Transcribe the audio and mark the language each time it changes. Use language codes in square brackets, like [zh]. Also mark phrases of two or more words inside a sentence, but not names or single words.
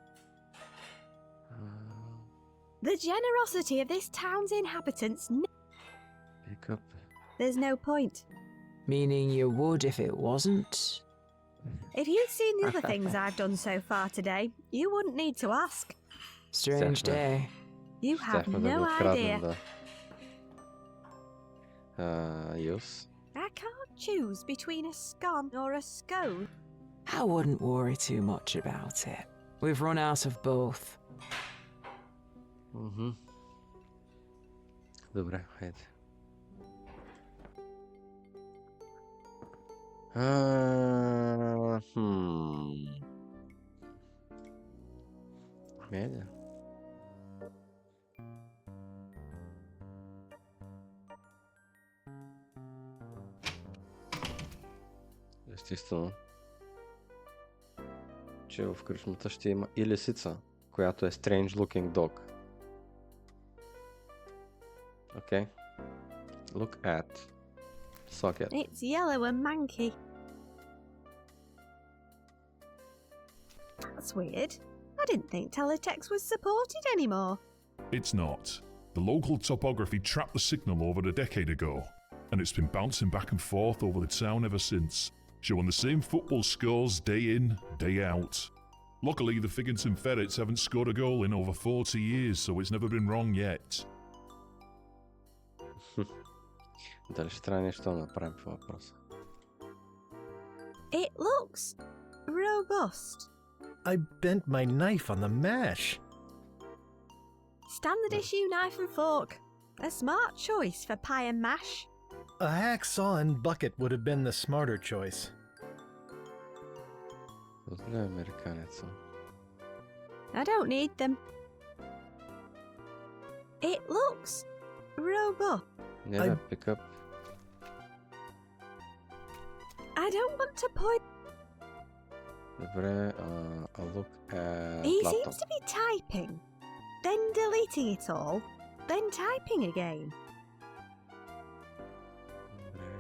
[en] The generosity of this town's inhabitants. Pick up. There's no point. Meaning you would if it wasn't? If you'd seen the other things I've done so far today, you wouldn't need to ask. Strange Exactly. day. You have [bg] Щяхме да [en] no [bg] го откраднем, [en] idea. [bg] да. Юс. [en] I can't choose between a scone or a scone. I wouldn't worry too much about it. We've run out of both. [bg] Добре, хайде. Медиа. Естествено, че в кръчмата ще има и лисица, която е [en] strange looking dog. Okay. Look at socket. It's yellow and manky. That's weird. I didn't think teletext was supported anymore. It's not. The local topography trapped the signal over a decade ago, and it's been bouncing back and forth over the town ever since, showing the same football scores day in, day out. Luckily, the Figginton Ferrets haven't scored a goal in over 40 years, so it's never been wrong yet. [bg] Дали ще трябва нещо да направим по въпроса? [en] It looks robust. I bent my knife on the mash. Standard issue knife and fork. A smart choice for pie and mash. A hacksaw and bucket would have been the smarter choice. [bg] Не е американец съм. [en] I don't need them. It looks robust. [bg] Не бе, пикъп. [en] I don't want to point. Добре, I'll look at He laptop. seems to be typing, then deleting it all, then typing again. [bg] Добре.